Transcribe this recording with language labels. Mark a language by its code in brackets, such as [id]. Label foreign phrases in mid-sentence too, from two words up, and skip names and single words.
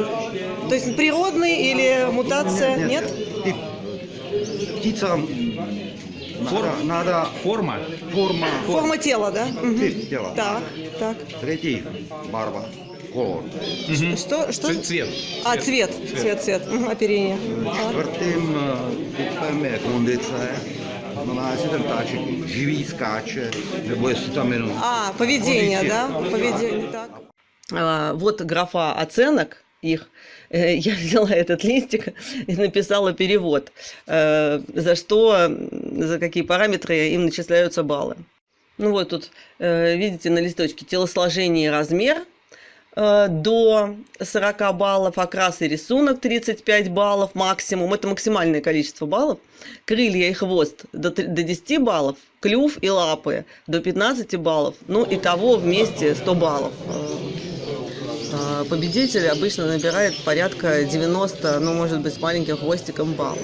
[ru] То есть природный или мутация? Нет? Тип. Птицам надо Форма? Форма тела, да? Тип тела. Так, так. Третий барва. Колор. Что? Цвет. А, цвет. Оперение. [cs] Čtvrtým typem je kondice. Znamená, jestli ten ptáček živý, skáče, nebo jestli tam jenom... [ru] А, поведение, да? Поведение, так. Вот графа оценок их. Я взяла этот листик и написала перевод, за что, за какие параметры им начисляются баллы. Ну вот тут, видите, на листочке телосложение и размер до 40 баллов, окрас и рисунок 35 баллов максимум, это максимальное количество баллов, крылья и хвост до 10 баллов, клюв и лапы до 15 баллов, ну итого вместе 100 баллов Победитель обычно набирает порядка 90, ну, может быть, с маленьким хвостиком баллов.